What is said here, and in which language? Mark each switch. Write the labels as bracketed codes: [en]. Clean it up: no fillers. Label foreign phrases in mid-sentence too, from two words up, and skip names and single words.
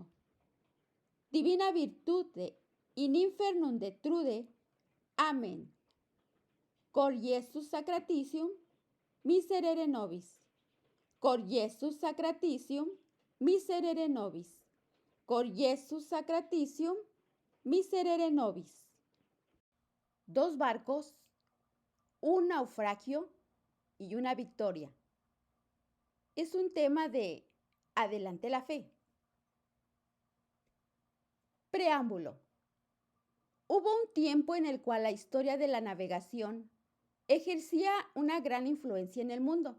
[la] Divina virtute in infernum detrude. Amén. Cor Iesus sacratitium, miserere nobis. Cor Iesus sacratitium, miserere nobis. Cor Iesus sacratitium, miserere nobis. [es] Dos barcos, un naufragio y una victoria. Es un tema de Adelante la fe. Preámbulo. Hubo un tiempo en el cual la historia de la navegación ejercía una gran influencia en el mundo.